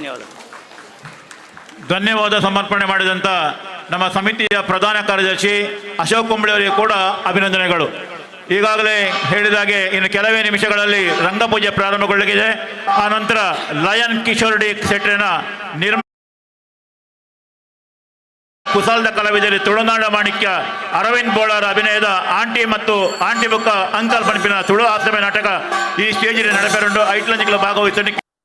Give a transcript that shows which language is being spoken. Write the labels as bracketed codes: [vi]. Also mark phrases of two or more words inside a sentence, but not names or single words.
[kn] ಧನ್ಯವಾದ ಸಮರ್ಪಣೆ ಮಾಡಿದಂಥ ನಮ್ಮ ಸಮಿತಿಯ ಪ್ರಧಾನ ಕಾರ್ಯದರ್ಶಿ ಅಶೋಕ್ ಕುಂಬಳೆ ಅವರಿಗೆ ಕೂಡ ಅಭಿನಂದನೆಗಳು. ಈಗಾಗಲೇ ಹೇಳಿದಾಗೆ ಇನ್ನು ಕೆಲವೇ ನಿಮಿಷಗಳಲ್ಲಿ ರಂಗಪೂಜೆ ಪ್ರಾರಂಭಗೊಳ್ಳಲಿದೆ. [tcy] ಆ ನಂತರ ಲಯನ್ ಕಿಶೋರ್ ಡಿ ಸೆಟ್ರಿನ ಕುಸಾಲದ ಕಲಾವಿದರು ತುಳುನಾಡ ಮಾಣಿಕ್ಯ ಅರವಿಂದ್ ಬೋಳಾರ ಅಭಿನಯದ ಆಂಟಿ ಮತ್ತು ಆಂಟಿ ಬುಕ್ಕ ಅಂಕಲ್ ಪಣಪಿನ ತುಳು ಹಾಸ್ಯ ನಾಟಕ ಈ ಸ್ಟೇಜಿನಲ್ಲಿ ನಡೆಪೆರುಂಡು ಐಟ್ಲಂಜಿಗಳ ಭಾಗವಹಿಸಲಿಕ್ಕೆ